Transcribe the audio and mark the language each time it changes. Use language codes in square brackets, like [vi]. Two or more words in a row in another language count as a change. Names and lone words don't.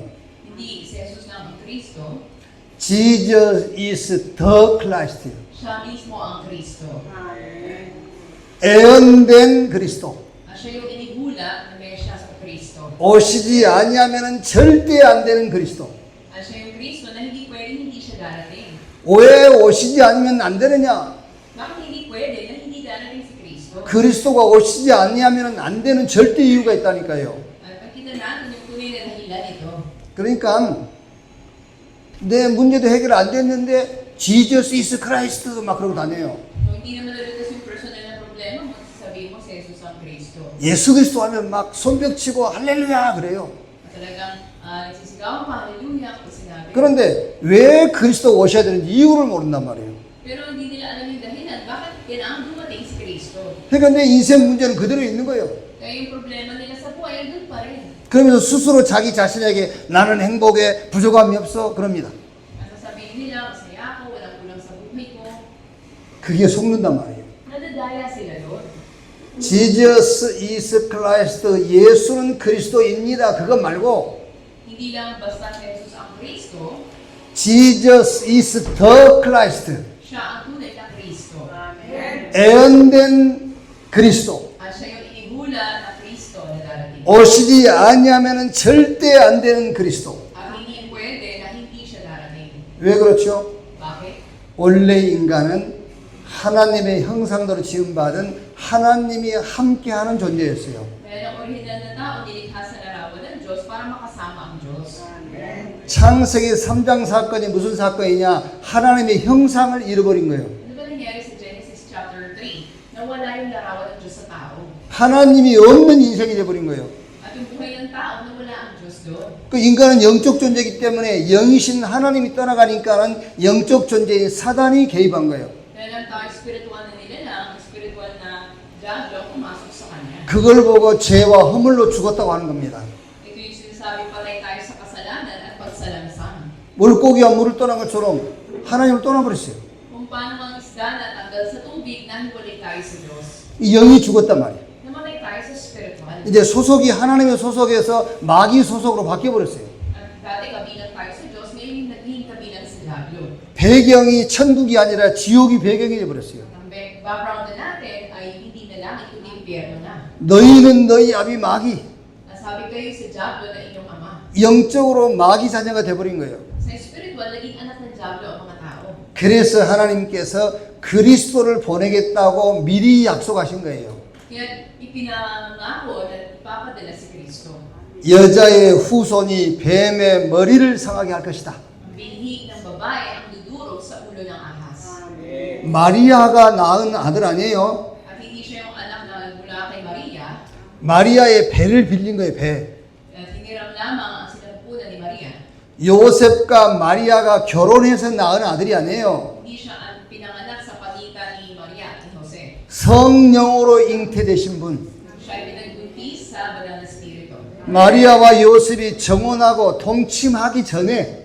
[tl] Hindi si Jesus lang ang Kristo, [en] Jesus is the Christ. [tl] siya mismo ang Kristo. [ko] 애언된 그리스도. [tl] At siya yung inihula na Mesyas o Kristo. [ko] 오시지 아니하면은 절대 안 되는 그리스도. [tl] At siya yung Kristo na hindi pwedeng hindi siya darating. [ko] 왜 오시지 않으면 안 되느냐? [tl] Bakit hindi pwede na hindi darating si Kristo? [ko] 그리스도가 오시지 아니하면 안 되는 절대 이유가 있다니까요. [tl] At makita natin yung tunay na dahilan ito. [ko] 그러니까 내 문제도 해결 안 됐는데 [en] Jesus is Christ [ko] 막 그러고 다녀요. [tl] Kung hindi naman nalutas yung personal na problema mo, sabihin mo si Jesus ang Kristo. [ko] 예수 그리스도 하면 막 손뼉치고 할렐루야 그래요. [tl] At talagang nagsisigawan pa, hallelujah, kapag sinabi. [ko] 그런데 왜 그리스도가 오셔야 되는지 이유를 모른단 말이에요. [tl] Pero hindi nila alam yung dahilan, bakit kailangan dumating si Kristo? [ko] 그러니까 내 인생 문제는 그대로 있는 거예요. [tl] Kaya yung problema nila sa buhay, andun pa rin. [ko] 그러면서 스스로 자기 자신에게 나는 행복에 부족함이 없어 그럽니다. [tl] At sasabihin nila, masaya ako, walang kulang sa buhay ko. [ko] 그게 속는단 말이에요. [tl] Nadadaya sila doon. [en] Jesus is Christ. [ko] 예수는 그리스도입니다. 그거 말고 [tl] Hindi lang basta si Jesus ang Kristo, [en] Jesus is the Christ. [tl] siya ang tunay na Kristo. [ko] 애언된 그리스도. [tl] At siya yung inihula na Kristo na darating. [ko] 오시지 아니하면 절대 안 되는 그리스도. [tl] At hindi pwede na hindi siya darating. [ko] 왜 그렇죠? [tl] Bakit? [ko] 원래 인간은 하나님의 형상대로 지음받은 하나님이 함께하는 존재였어요. [tl] Dahil ang original na tao, nilikha sa larawan ng Diyos para makasama ang Diyos. [ko] 창세기 3장 사건이 무슨 사건이냐? 하나님의 형상을 잃어버린 거예요. [tl] Ano ba nangyari sa [en] Genesis chapter 3? [tl] Nawala yung larawan ng Diyos sa tao. [ko] 하나님이 없는 인생이 되어버린 거예요. [tl] At yung buhay ng tao, nawala ang Diyos doon. [ko] 그 인간은 영적 존재이기 때문에 영이신 하나님이 떠나가니까는 영적 존재인 사단이 개입한 거예요. [tl] Dahil ang tao, spiritual na nila lang, spiritual na diablo, pumasok sa kanya. [ko] 그걸 보고 죄와 허물로 죽었다고 하는 겁니다. [tl] Ito yung sinasabi, patay tayo sa kasalanan at pagsalamsan. [ko] 물고기가 물을 떠난 것처럼 하나님을 떠나버렸어요. [tl] Kung paano ang isda na tanggal sa tubig, nahiwalay tayo sa Diyos. [ko] 이 영이 죽었단 말이에요. [tl] Namatay tayo sa spiritual. [ko] 이제 소속이 하나님의 소속에서 마귀 소속으로 바뀌어버렸어요. [tl] At dati kabilang tayo sa Diyos, ngayon naging kabilang sa diablo. [ko] 배경이 천국이 아니라 지옥이 배경이 되어버렸어요. [tl] Ang background na natin ay hindi na lang, ito impyerno na. [ko] 너희는 너희 아비 마귀. [tl] Nasabi kayo sa diablo na inyong ama. [ko] 영적으로 마귀 자녀가 되어버린 거예요. [tl] Sa spiritual, naging anak ng diablo ang mga tao. [ko] 그래서 하나님께서 그리스도를 보내겠다고 미리 약속하신 거예요. [tl] Kaya ipinangako na ipapadala si Kristo. [ko] 여자의 후손이 뱀의 머리를 상하게 할 것이다. [tl] Ang binhi ng babae ang dudurog sa ulo ng ahas. [ko] 마리아가 낳은 아들 아니에요. [tl] At hindi siya yung anak na mula kay Maria. [ko] 마리아의 배를 빌린 거예요, 배. [tl] At hiniram lamang ang sinapupunan ni Maria. [ko] 요셉과 마리아가 결혼해서 낳은 아들이 아니에요. [tl] Hindi siya ang pinanganak sa pagitan ni Maria at ni Jose. [ko] 성령으로 잉태되신 분. [tl] Siya ay pinagbuntis sa banal na spirito. [ko] 마리아와 요셉이 정혼하고 동침하기 전에